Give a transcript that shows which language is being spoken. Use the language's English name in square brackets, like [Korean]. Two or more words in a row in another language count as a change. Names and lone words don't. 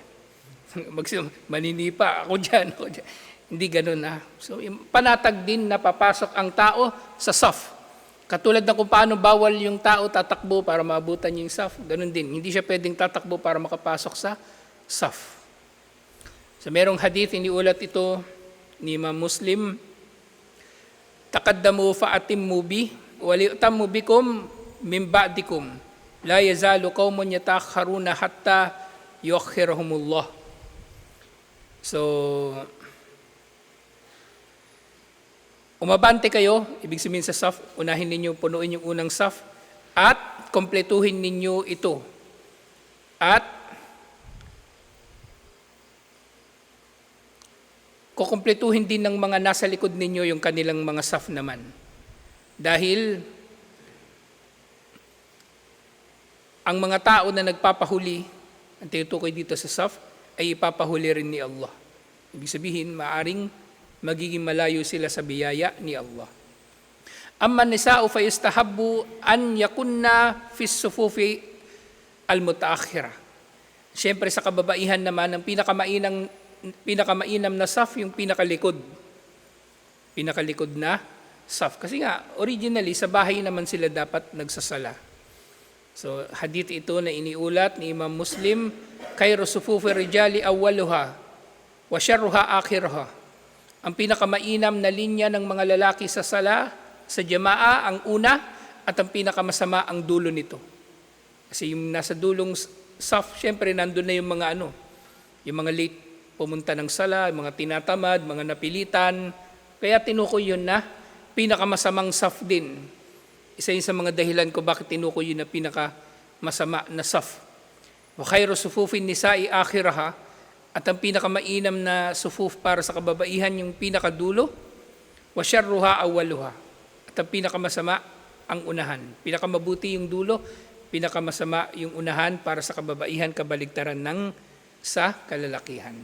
[Filipino] Maninipa, ako dyan. Hindi ganun na. So, panatag din na papasok ang tao sa saf. Katulad na kung paano bawal yung tao tatakbo para maabutan yung saf, ganun din. Hindi siya pwedeng tatakbo para makapasok sa saf. So, merong hadith, iniulat ito ni Imam Muslim, [Arabic] تقدموا فأتموا بي وليأتم بكم من بعدكم لا يزال قوم يتأخرون حتى يؤخرهم الله. [Filipino] So umabante kayo, ibig sabihin sa saf, unahin ninyo punuin yung unang saf at kompletuhin ninyo ito. At kukumpletuhin din ng mga nasa likod ninyo yung kanilang mga saf naman. Dahil ang mga tao na nagpapahuli, ang tinutukoy dito sa saf, ay ipapahuli rin ni Allah. Ibig sabihin, maaring magiging malayo sila sa biyaya ni Allah. [Arabic] أما النساء فيستحب أن يكن في الصفوف المتأخرة. [Filipino] Siyempre sa kababaihan naman, ang pinakamainam na saf, yung pinakalikod. Pinakalikod na saf. Kasi nga, originally, sa bahay naman sila dapat nagsasala. So, hadith ito na iniulat ni Imam Muslim, [Arabic] خير صفوف الرجال أولها وشرها آخرها. [Filipino] Ang pinakamainam na linya ng mga lalaki sa sala, sa jamaa, ang una, at ang pinakamasama ang dulo nito. Kasi yung nasa dulong saf, syempre, nandun na yung mga yung mga late pumunta ng sala, mga tinatamad, mga napilitan. Kaya tinukoy yun na pinakamasamang saf din. Isa yun sa mga dahilan ko bakit tinukoy yun na pinakamasama na saf. [Arabic] وخير صفوف النساء آخرها, [Filipino] at ang pinakamainam na sufuf para sa kababaihan yung pinakadulo, [Arabic] وشرها أولها, [Filipino] at ang pinakamasama ang unahan. Pinakamabuti yung dulo, pinakamasama yung unahan para sa kababaihan, kabaligtaran ng sa kalalakihan.